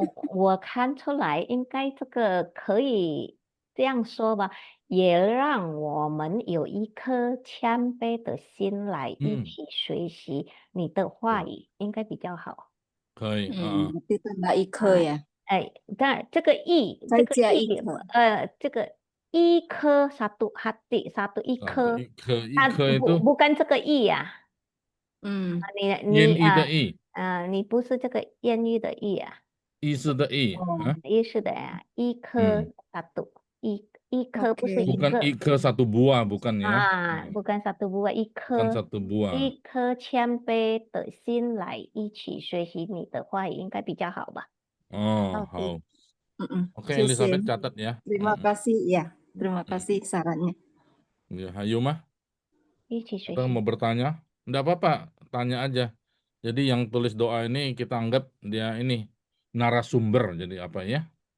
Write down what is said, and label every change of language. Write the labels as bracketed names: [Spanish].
[Chinese] 我看出来应该这个可以这样说吧，也让我们有一颗谦卑的心来一起学习你的话语，应该比较好。可以， [Indonesian] itu tambah [Chinese] 一颗呀。但这个一，这个一颗 [Indonesian] satu hati satu [Chinese] 一颗， [Indonesian] bukan [Chinese] 这个意呀。你不是这个艳遇的意啊。意思的意，意思的呀，一颗 [Indonesian] satu， [Chinese] 一颗不是一个。 [Indonesian] bukan [Chinese] 一颗 [Indonesian] satu buah bukan ya。 bukan satu buah， [Chinese] 一颗。 [Indonesian] bukan satu buah。 [Chinese] 一颗谦卑的心来一起学习你的话语，应该比较好吧？好。 [Indonesian] Oke, Elizabeth catat ya. Terima kasih ya, terima kasih sarannya. Ya, Hayu mah. Atau mau bertanya? Enggak apa-apa, tanya aja. Jadi yang tulis doa ini kita anggap dia ini narasumber, jadi apa ya?